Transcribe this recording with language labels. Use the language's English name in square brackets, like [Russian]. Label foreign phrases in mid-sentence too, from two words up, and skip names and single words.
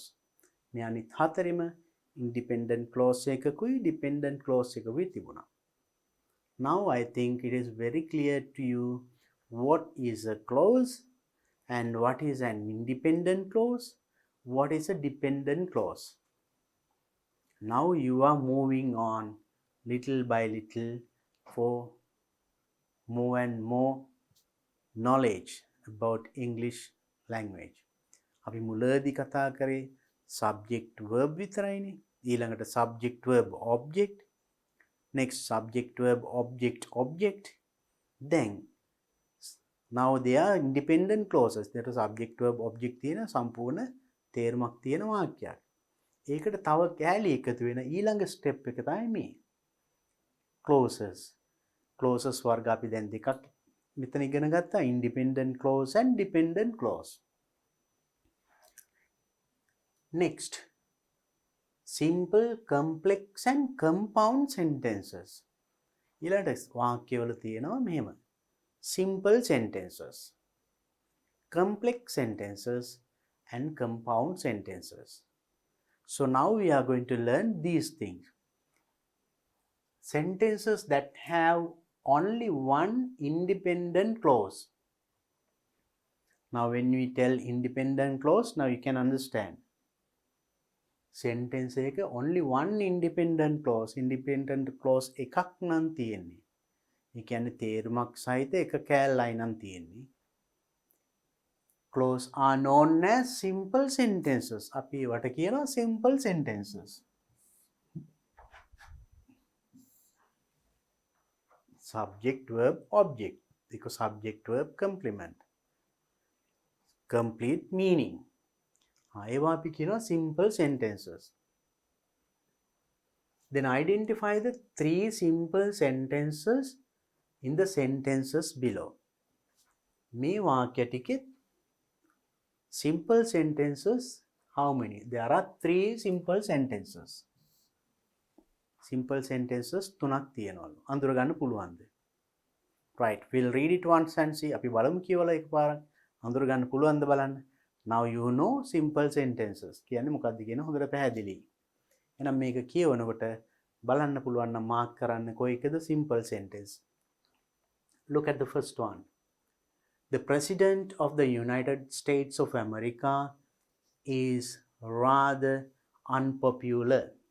[Sinhala] මේ අනිත් හතරෙම [English] independent clause [Sinhala] එකකුයි [English] dependent clause [Sinhala] එකකුයි තිබුණා. [English] Now I think it is very clear to you what is a clause and what is an independent clause, what is a dependent clause. Now you are moving on little by little for more and more knowledge about English language. [Sinhala] අපි මුලදී කතා කරේ [English] subject verb [Sinhala] විතරයිනේ. [English] ඊළඟට subject verb object, next subject verb object. Then now they are independent clauses. That is subject verb object [Sinhala] තියෙන සම්පූර්ණ තේරුමක් තියෙන වාක්‍යයක්. ඒකට තව කැලි එකතු වෙන ඊළඟ step එක තමයි මේ clauses. [English] Clauses වර්ග [Sinhala] අපි දැන් දෙකක් මෙතන ඉගෙන ගත්තා, [English] independent clause and dependent clause. Next, simple, complex and compound sentences. ඊළඟට වාක්‍යවල තියෙනවා මෙහෙම. Simple sentences, complex sentences and compound sentences. So now we are going to learn these things. Sentences that have only one independent clause. Now when we tell independent clause, now you can understand. Sentence එක only one independent clause [Sinhala] එකක් නම් තියෙන්නේ. ඒ කියන්නේ තේරුමක් සහිත එක කෑල්ලයි නම් තියෙන්නේ. [English] Clause are known as simple sentences. [Sinhala] අපි ඒවට කියනවා [English] simple sentences. Subject verb object. ඒක subject verb complement. Complete meaning. [Sinhala] ඒවා අපි කියනවා [English] simple sentences. Then identify the three simple sentences in the sentences below. [Sinhala] මේ වාක්‍ය ටිකේ [English] simple sentences how many? There are three simple sentences. Simple sentences [Sinhala] තුනක් තියෙනවලු. අඳුර ගන්න පුළුවන්ද? [English] Right, we'll read it once and see. [Sinhala] අපි බලමු කියවලා එකපාරක්. අඳුර ගන්න පුළුවන්ද බලන්න. [English] Now you know simple sentences. [Sinhala] කියන්නේ මොකක්ද කියන හොඳට පැහැදිලි. එහෙනම් මේක කියවනකොට බලන්න පුළුවන් නම් මාක් කරන්න කොයි එකද [English] simple sentence. Look at the first one. The President of the United States of America is rather unpopular.